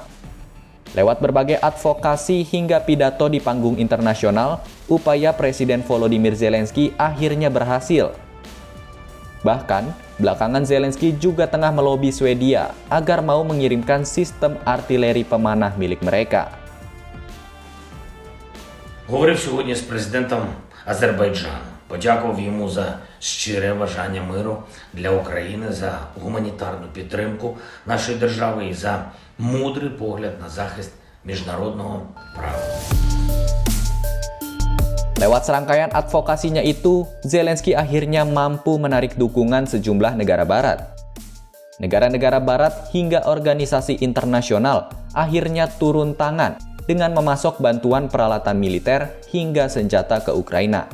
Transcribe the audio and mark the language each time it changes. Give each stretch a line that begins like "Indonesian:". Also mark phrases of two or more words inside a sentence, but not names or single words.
Indonesian: Lewat berbagai advokasi hingga pidato di panggung internasional, upaya Presiden Volodymyr Zelensky akhirnya berhasil. Bahkan, belakangan Zelensky juga tengah melobi Swedia agar mau mengirimkan sistem artileri pemanah milik mereka.
Ukrainian: Говорив сьогодні з президентом Азербайджану. Подякував йому за щире бажання миру для України, за гуманітарну підтримку нашої держави і за мудрий погляд на захист міжнародного права.
Indonesian: Lewat serangkaian advokasinya itu, Zelensky akhirnya mampu menarik dukungan sejumlah negara barat. Negara-negara barat hingga organisasi internasional akhirnya turun tangan dengan memasok bantuan peralatan militer hingga senjata ke Ukraina.